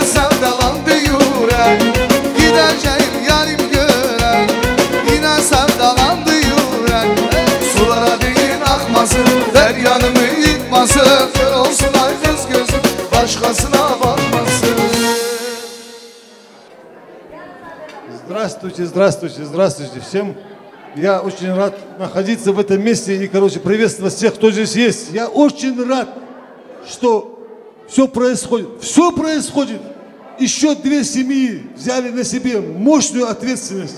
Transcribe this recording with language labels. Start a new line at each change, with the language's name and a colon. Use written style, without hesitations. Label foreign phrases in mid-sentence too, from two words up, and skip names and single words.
Turkish: sevdalandı yürek Giderken yarim göre Yine sevdalandı yürek Sulara değil akmasın deryanımı yıkmasın Kör olsun ay kız gözüm başkasına bakmasın
Russian: Здравствуйте, здравствуйте, здравствуйте всем. Я очень рад находиться в этом месте и, приветствовать всех, кто здесь есть. Я очень рад, что все происходит. Все происходит. Еще две семьи взяли на себе мощную ответственность.